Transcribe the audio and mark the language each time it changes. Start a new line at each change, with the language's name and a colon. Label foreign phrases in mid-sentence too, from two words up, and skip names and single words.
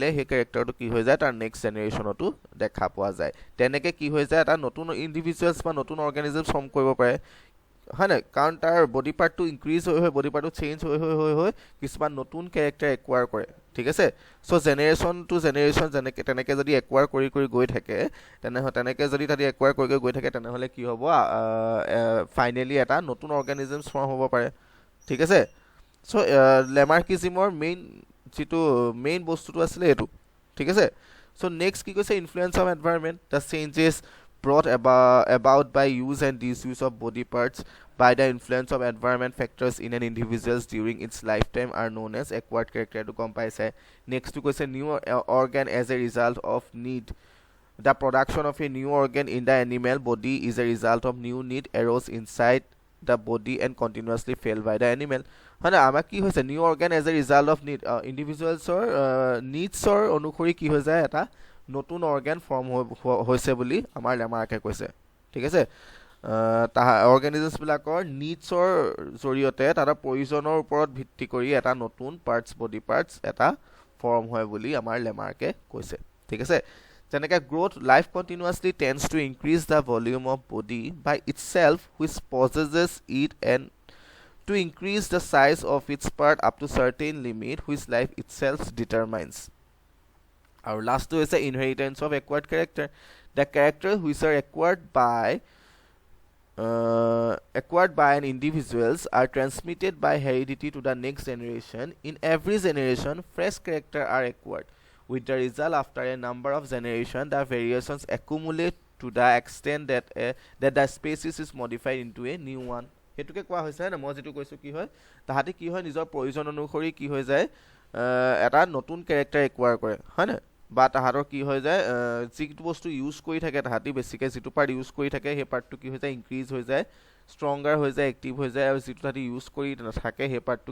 Assamese: সেই কেৰেক্টাৰটো কি হৈ যায় তাৰ
English: next generation-তো
Assamese: দেখা পোৱা যায় তেনেকৈ কি হৈ যায় এটা নতুন ইণ্ডিভিজুৱেলছ বা নতুন
English: organism form
Assamese: কৰিব পাৰে হয় নাই কাৰণ তাৰ
English: body part-টো
Assamese: ইনক্ৰিজ হৈ
English: body part-টো
Assamese: চেঞ্জ হৈ কিছুমান নতুন কেৰেক্টাৰ একুৱাৰ কৰে ঠিক আছে চ'
English: generation to generation
Assamese: তেনেকৈ যদি একুৱাৰ কৰি গৈ থাকে তেনেকৈ যদি তাতে একুৱাৰ কৰি গৈ থাকে তেনেহ'লে কি হ'ব ফাইনেলি এটা নতুন
English: organism form
Assamese: হ'ব পাৰে ঠিক আছে চ' লেমাৰ্কিজিমৰ যিটো মেইন বস্তুটো আছিলে এইটো ঠিক আছে চ' নেক্সট কি কৈছে
English: influence of environment the changes brought about by use and disuse of body parts by the influence of environment factors in an individual during its lifetime are known as acquired character to come paise next to question new organ as a result of need the production of a new organ in the animal body is a result of new need arose inside the body and continuously failed by the animal
Assamese: হয় না আমাৰ কি হৈছে
English: নিউ organ as a result of need
Assamese: ইণ্ডিভিজুৱেলছৰ নিডছৰ অনুসৰি কি হৈ যায় এটা নতুন
English: organ form
Assamese: হৈছে বুলি আমাৰ লেমাৰ্কে কৈছে ঠিক আছে অৰ্গেনিজমছবিলাকৰ নিডছৰ জৰিয়তে তাৰ প্ৰয়োজনৰ ওপৰত ভিত্তি কৰি এটা নতুন
English: body parts
Assamese: এটা ফৰ্ম হয় বুলি আমাৰ লেমাৰ্কে কৈছে ঠিক আছে যেনেকৈ
English: growth life continuously tends to increase the volume of body by itself which possesses it and to increase the size of its part up to certain limit which life itself determines. Our last is the inheritance of acquired character. The character which are acquired by an individuals are transmitted by heredity to the next generation. In every generation, fresh character are acquired. With the result, after a number of generations, the variations accumulate to the extent that the species is modified into a new one.
Assamese: হেতুকে কোৱা হৈছে না মই যেটো কৈছো কি হয় তাহাতে কি হয় নিজৰ প্ৰয়োজন অনুসৰি কি হৈ যায় এটা নতুন ক্যাৰেক্টাৰ একুৱাৰ কৰে হয় না বা তাহাতৰ কি হৈ যায় যিটো বস্তু ইউজ কৰি থাকে তাহাতি বেছিকে যিটো পাৰ্ট ইউজ কৰি থাকে সেই পাৰ্টটো কি হৈ যায় ইনক্ৰিজ হৈ যায় ষ্ট্ৰংগাৰ হৈ যায় এক্টিভ হৈ যায় আৰু যিটো তাহাতি ইউজ কৰি নাথাকে সেই পাৰ্টটো